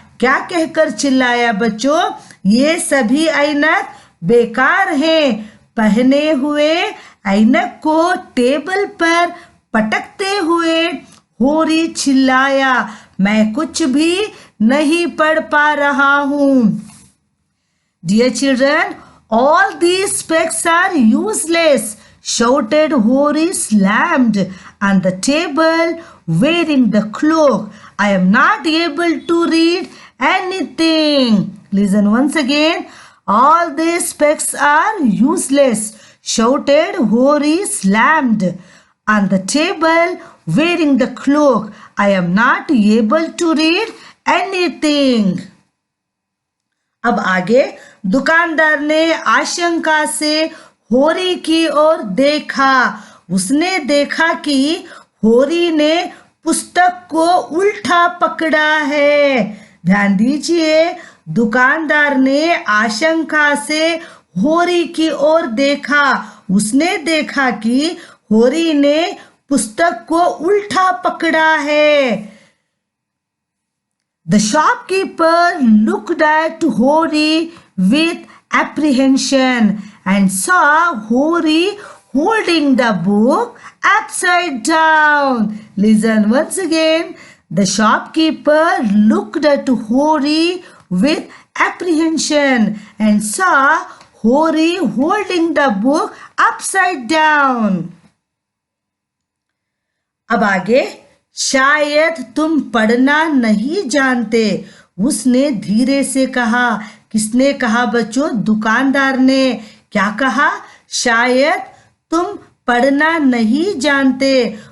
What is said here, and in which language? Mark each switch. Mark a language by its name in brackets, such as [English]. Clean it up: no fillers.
[Hindi] क्या कहकर चिल्लाया बच्चों? ये सभी ऐनक बेकार हैं। पहने हुए ऐनक को टेबल पर पटकते हुए होरी चिल्लाया, मैं कुछ भी नहीं पढ़ पा रहा हूँ। [English] Dear children, all these specs are useless, shouted Hori, slammed on the table wearing the cloak. I am not able to read anything. Listen once again. All these specs are useless, shouted Hori, slammed on the table wearing the cloak. I am not able to read anything. [Hindi] अब आगे, दुकानदार ने आशंका से होरी की ओर देखा। उसने देखा कि होरी ने पुस्तक को उल्टा पकड़ा है। ध्यान दीजिए, दुकानदार ने आशंका से होरी की ओर देखा। उसने देखा कि होरी ने पुस्तक को उल्टा पकड़ा है। [English] The shopkeeper looked at Hori with apprehension and saw Hori holding the book upside down. Listen once again. The shopkeeper looked at Hori with apprehension and saw Hori holding the book upside down. [Hindi] अब आगे, शायद तुम पढ़ना नहीं जानते, उसने धीरे से कहा। किसने कहा बच्चों? दुकानदार ने। क्या कहा? शायद तुम पढ़ना नहीं जानते।